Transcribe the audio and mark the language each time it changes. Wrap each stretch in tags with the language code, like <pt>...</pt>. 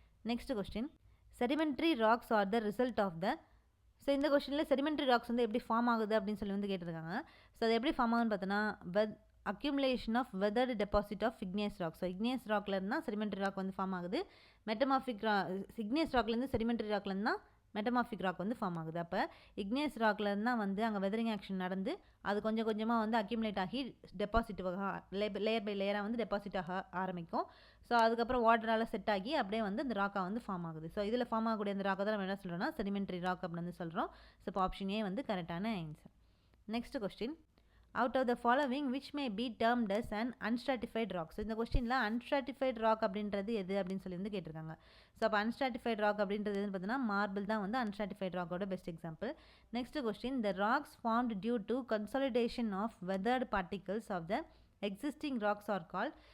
<en>Next question, sedimentary rocks are the result of the.</en> <ta>So இந்த கொஸ்டினில் sedimentary rocks வந்து எப்படி ஃபார்ம் ஆகுது அப்படின்னு சொல்லி வந்து கேட்டிருக்காங்க. ஸோ அது எப்படி ஃபார்ம் ஆகுதுன்னு பார்த்தோன்னா</ta> <en>accumulation of weathered deposit of igneous rock.</en> <ta>So igneous ராக்ல இருந்தால் செடிமெண்ட்ரி ராக் வந்து ஃபார்ம் ஆகுது. மெட்டமார்பிக் igneous ராக்லேருந்து செடிமெண்ட்ரி ராக்லேருந்து தான் மெட்டமார்பிக் ராக் வந்து ஃபார்ம் ஆகுது. அப்போ igneous ராக்ல இருந்தால் வந்து அங்கே வெதரிங் ஆக்ஷன் நடந்து அது கொஞ்சம் கொஞ்சமாக வந்து அக்யூமுலேட் ஆகி டெபாசிட் லேயர் பை லேயராக வந்து டெபாசிட் ஆக ஆரம்பிக்கும். ஸோ அதுக்கப்புறம் வாட்டரால் செட் ஆகி அப்படியே வந்து இந்த ராக்காக வந்து ஃபார்ம் ஆகுது. ஸோ இதில் ஃபார்ம் ஆகக்கூடிய அந்த ராக்கை தான் நம்ம என்ன சொல்கிறோம்னா செடிமெண்ட்ரி ராக் அப்படின்னு வந்து சொல்கிறோம். ஸோ இப்போ ஆப்ஷன் ஏ வந்து கரெக்டான answer.</ta> <en>Next question, out of the following which may be termed as an unstratified rock.</en> <ta>So இந்த கொஸ்டினில் unstratified rock அப்படின்றது எது அப்படின்னு சொல்லி வந்து கேட்டிருக்காங்க. ஸோ அப்போ unstratified rock அப்படின்றது எதுன்னு பார்த்தீங்கன்னா மார்பிள் தான் வந்து unstratified rockோட best example.</ta> <en>Next question, the rocks formed due to consolidation of weathered particles of the existing rocks are called.</en>